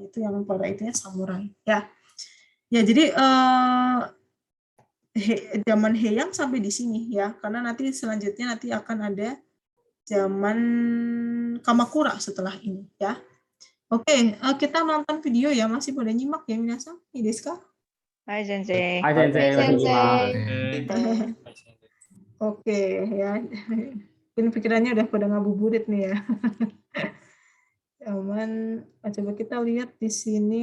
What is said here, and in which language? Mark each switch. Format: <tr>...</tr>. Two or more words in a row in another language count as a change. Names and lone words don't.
<id>Itu yang para itunya samurai. Ya, ya jadi zaman Heian sampai di sini ya, karena nanti selanjutnya nanti akan ada zaman Kamakura setelah ini ya. Oke, kita nonton video ya, masih boleh nyimak ya minasan? Ini</id> <ja>ですか? はい先生. はい先生,</ja> <id>Oke ya. Mungkin pikirannya udah pada ngabuburit nih ya. Aman, coba kita lihat di sini.</id>